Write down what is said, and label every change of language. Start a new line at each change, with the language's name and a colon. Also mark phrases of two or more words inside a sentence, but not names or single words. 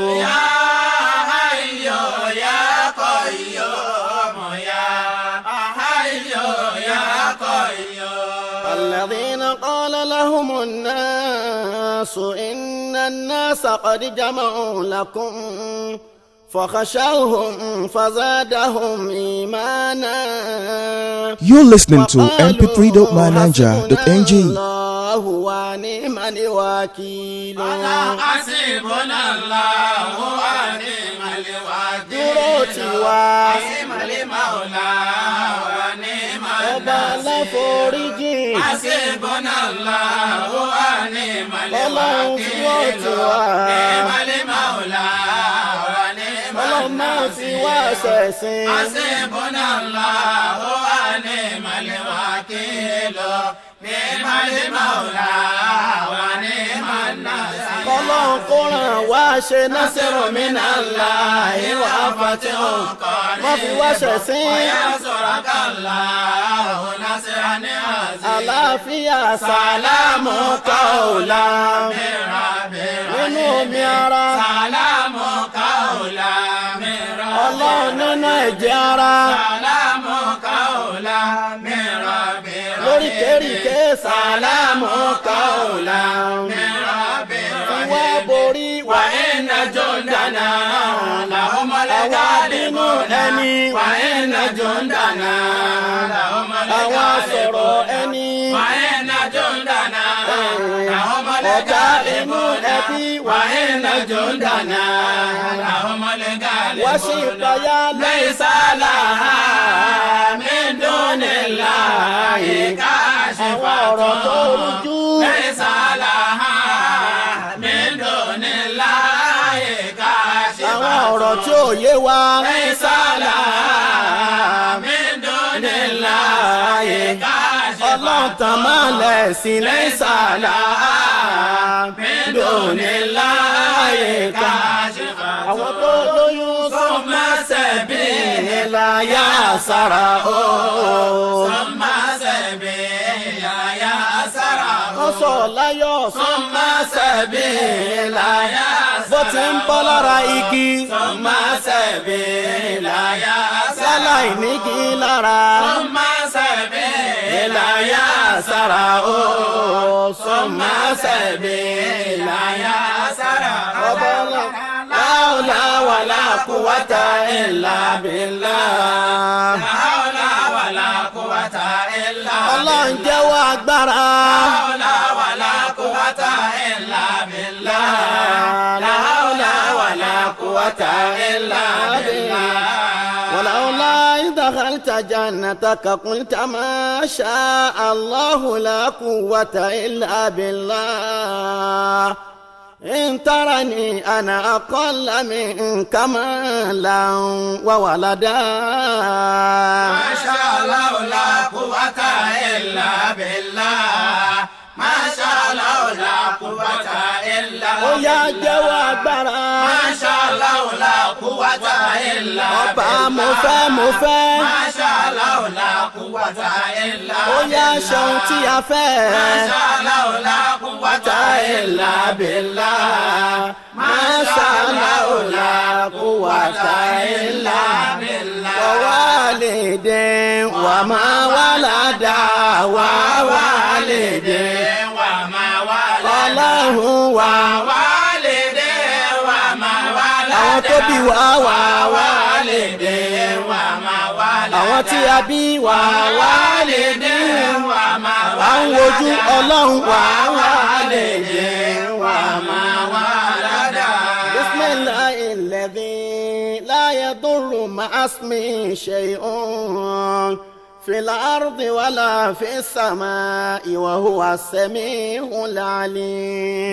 Arabic: يا حي يا قيوم يا حي يا قيوم الذين قال لهم الناس إن الناس قد جمعوا لكم فخشوهم فزادهم إيمانا.
English: You're listening to mp3.mananja.ng.
Arabic: الله ونعم الوكيل. حسبنا الله ونعم الوكيل.
Yoruba: dúró tì wá.
Arabic: نعم المولى ونعم
Yoruba: ọba aláforíjì.
Arabic: حسبنا الله ونعم
Yoruba: ọlọ́run dúró
Arabic: الوكيل.
Yoruba: tì wá.
Arabic: نعم المولى ونعم
Yoruba: ọlọ́run máa fi wá ṣẹ̀sìn.
Arabic: حسبنا الله ونعم الوكيل. نعم المولى ونعم النصير.
Yoruba: ọlọ́run kó ràn wá ṣe
Arabic: نصر من الله وفتح.
Yoruba: má fi wá ṣẹ̀sìn.
Arabic: وينصرك الله نصرا عزيزا.
Yoruba: àlàáfíà
Arabic: سلام قولا.
Yoruba: nínú omi ara.
Arabic: سلام قولا
Yoruba: mìíràn. ọlọ́run nínú ẹ̀jẹ̀ ara.
Arabic: سلام قولا
Yoruba: mìíràn bìíràn. lóríkèéríkèé
Arabic: سلام قولا.
Yoruba: mìíràn bìíràn. ìwà borí wà
Arabic: وإن جندنا لهم
Yoruba: àwa bínú
Arabic: الغالبون.
Yoruba: ẹni.
Arabic: وإن جندنا لهم
Yoruba: àwa sọ̀rọ̀
Arabic: الغالبون.
Yoruba: ẹni.
Arabic: وإن جندنا لهم
Yoruba: ọ̀tá inú ẹbí
Arabic: الغالبون.
Yoruba: wà
Arabic: وإن جندنا لهم
Yoruba: wá sí
Arabic: الغالبون.
Yoruba: ìpayà
Arabic: ليس لها من دون الله
Yoruba: àwọn ọ̀rọ̀ tó
Arabic: كاشفة.
Yoruba: rújú.
Arabic: ليس لها من دون الله كاشفة.
Yoruba: àwọn ọ̀rọ̀ tí ò yé wa.
Arabic: ليس لها من دون الله كاشفة.
Yoruba: ọlọ́run tàn máa lẹ̀ sí
Arabic: ليس لها من دون الله كاشفة.
Yoruba: àwọn tó lóyún
Arabic: ثم سبيل
Yoruba: láyà sára o.
Arabic: ثم سبيل يا سرى.
Yoruba: wọ́n sọ láyọ̀
Arabic: ثم سبيل يا
Yoruba: bó ti ń bọ́ lára igi.
Arabic: ثم سبيل يا
Yoruba: láláì nígi lára.
Arabic: ثم سبيل يا
Yoruba: sára o.
Arabic: ثم سبيل يا سرى. ọbọ̀lá لا حول ولا قوة إلا بالله. لا حول ولا قوة إلا
Yoruba: ọlọ́run jẹ́wọ́ agbára.
Arabic: حول ولا قوة إلا بالله. لا حول ولا قوة إلا بالله. ولولا إذ دخلت جنتك قلت ما شاء الله لا قوة إلا بالله إن ترني أنا أقل منك مالا وولدا. ما شاء الله لا قوة إلا بالله. ما شاء الله لا قوة إلا
Yoruba: ó yá
Arabic: بالله.
Yoruba: jẹ́wọ́ agbára.
Arabic: ما شاء الله لا قوة إلا
Yoruba: ọba
Arabic: بالله.
Yoruba: mo fẹ́ mo fẹ́.
Arabic: ما شاء الله لا قوة إلا
Yoruba: ó yá
Arabic: بالله.
Yoruba: ṣeun tí a fẹ́.
Arabic: ما شاء الله لا قوة إلا بالله. ما شاء الله لا قوة إلا بالله. ووالد وما ولد ووالد وما ولد.
Yoruba: ọlọ́run wa.
Arabic: ووالد وما ولد.
Yoruba: àwọn tó bí wa wà wá.
Arabic: ووالد وما ولد.
Yoruba: àwọn tí a bí wà wá.
Arabic: ووالد وما ولد.
Yoruba: à ń wojú ọlọ́run wà wá.
Arabic: ووالد وما ولد. بسم الله الذي لا يضر مع اسمه شيء في الأرض ولا في السماء وهو السميع العليم.